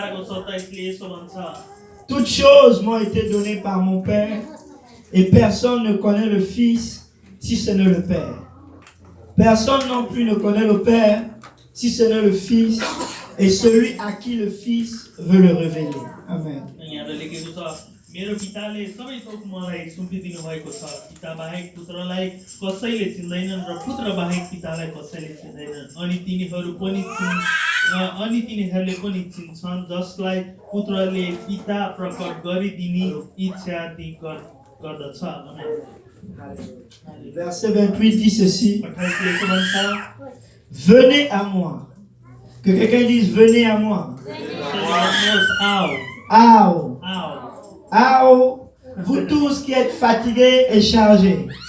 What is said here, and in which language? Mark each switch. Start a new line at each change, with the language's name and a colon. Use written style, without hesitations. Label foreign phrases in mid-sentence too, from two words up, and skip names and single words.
French: Toutes choses m'ont été données par mon Père, et personne ne connaît le Fils si ce n'est le Père. Personne non plus ne connaît le Père, si ce n'est le Fils, et celui à qui le Fils veut le révéler. Amen.
Nepali: मेरो पिताले सबै थोक मलाई सुम्पिदिनु भएको छ। पिता बाहेक पुत्रलाई कसैले चिन्दैनन् र पुत्र बाहेक पितालाई कसैले चिन्दैनन्। अनि तिनीहरूले पनि चिन्छन् जसलाई पुत्रले पिता प्रकट गरिदिने इच्छा ती गर्दछ।
French: Verset 28 dit ceci. Venez à moi. Que quelqu'un dise venez à moi. Ao. Ao, vous tous qui êtes fatigués et chargés.